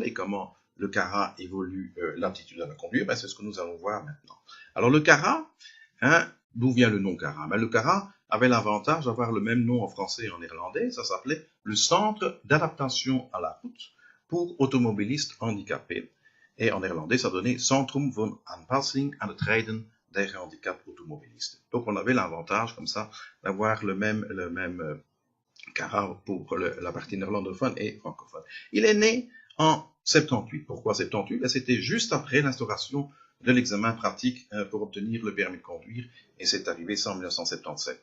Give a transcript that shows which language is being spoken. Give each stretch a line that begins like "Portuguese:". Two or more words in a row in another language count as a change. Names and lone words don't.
French: Et comment le CARA évolue l'aptitude à la conduire? C'est ce que nous allons voir maintenant. Alors, le CARA, hein, d'où vient le nom CARA? Le CARA avait l'avantage d'avoir le même nom en français et en néerlandais. Ça s'appelait le Centre d'adaptation à la route pour automobilistes handicapés. Et en néerlandais, ça donnait
Dutch: Centrum van Aanpassing aan het rijden der handicapautomobilisten.
French: Donc on avait l'avantage comme ça d'avoir le même CARA pour la partie néerlandophone et francophone. Il est né en 78. Pourquoi 78? C'était juste après l'instauration de l'examen pratique pour obtenir le permis de conduire, et c'est arrivé ça en 1977.